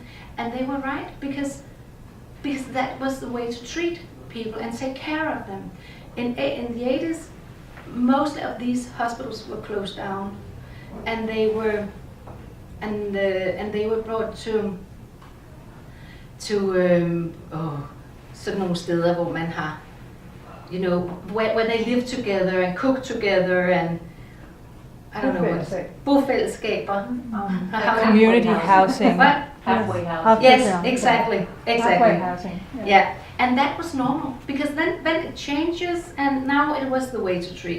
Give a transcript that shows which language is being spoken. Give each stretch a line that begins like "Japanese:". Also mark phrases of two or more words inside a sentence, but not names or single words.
English: And they were right, because that was the way to treat people and take care of them. In the 80s, most of these hospitals were closed down, and they were brought to
Danish: sådan nogle steder, hvor man har,
English: you know, where they live together and cook together, and I don't know what.
Danish: Bofællesskaber.
English: Community housing. What? Halfway housing. Yes, exactly. Halfway housing. Yeah, and that was normal, because then it changes, and now it was the way to treat.